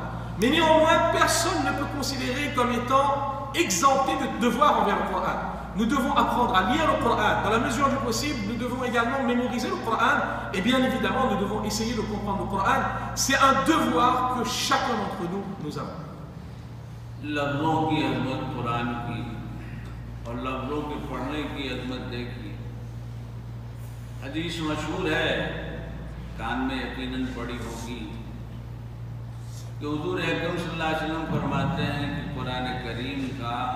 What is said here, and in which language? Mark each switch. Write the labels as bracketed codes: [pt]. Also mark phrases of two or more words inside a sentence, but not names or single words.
[fr] Mais néanmoins, personne ne peut considérer comme étant exempté de devoirs envers le Coran. Nous devons apprendre à lire le Coran. Dans la mesure du possible, nous devons également mémoriser le Coran. Et bien évidemment, nous devons essayer de comprendre le Coran. C'est un devoir que chacun d'entre nous avons. [ur] لفظوں کی عظمت قرآن کی اور لفظوں کے پڑھنے کی عظمت دیکھی. حدیث مشہور ہے، کان میں یقیناً پڑی ہوگی، کہ حضور اکرم [ar] صلى الله عليه وسلم [ur] فرماتے ہیں کہ قرآن کریم کا